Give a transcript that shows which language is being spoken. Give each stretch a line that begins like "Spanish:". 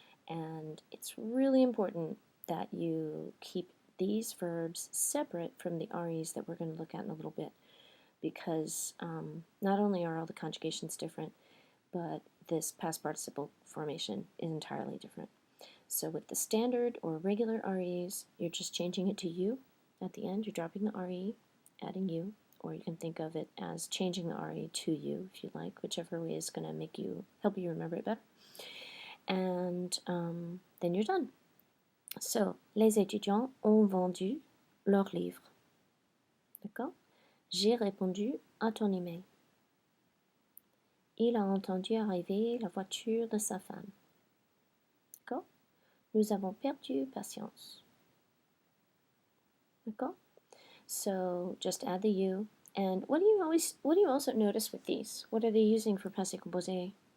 English: And it's really important that you keep these verbs separate from the REs that we're going to look at in a little bit, because not only are all the conjugations different, but this past participle formation is entirely different. So with the standard or regular REs, you're just changing it to you. At the end, you're dropping the RE, adding you, or you can think of it as changing the RE to you if you like, whichever way is going to help you remember it better. And then you're done.
French: So, les étudiants ont vendu leurs livres. D'accord? J'ai répondu à ton email. Il a entendu arriver la voiture de sa femme. D'accord? Nous avons perdu patience. D'accord?
English: So just add the you. And what do you also notice with these? What are they using for passé composé?